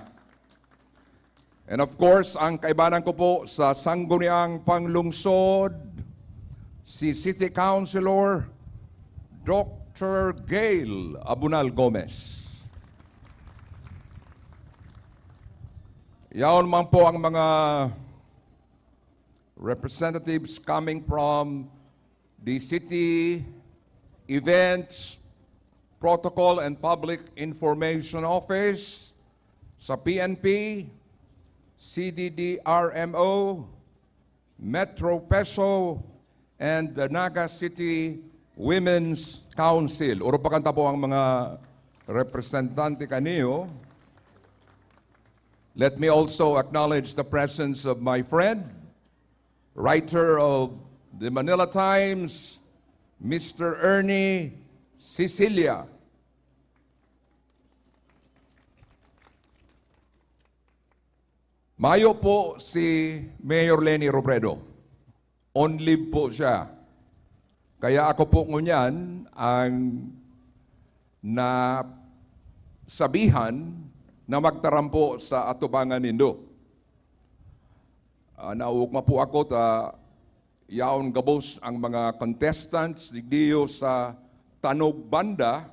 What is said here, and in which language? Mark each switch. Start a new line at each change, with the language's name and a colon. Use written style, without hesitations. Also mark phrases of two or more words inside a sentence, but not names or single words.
English: And of course,
Bikol: ang kaibanan ko po sa sangguniang panglungsod, si City Councilor Dr. Gail Abunal Gomez. Yaon man po ang mga
English: representatives coming from
Bikol: the City Events, Protocol and Public Information Office, sa PNP, CDDRMO, Metro Peso,
English: and the Naga City Women's Council.
Bikol: Uro pa kanta po ang mga representante kaniyo.
English: Let me also acknowledge the presence of my friend, writer of the Manila Times, Mr. Ernie Cecilia.
Bikol: Mayo po si Mayor Lenny Robredo.
English: On leave
Bikol: po siya. Kaya ako po ngunyan ang nasabihan na magtarampo sa atubangan nindo. Naugma po ako ta yaon gabos ang mga contestants digdiyo sa Tanog Banda.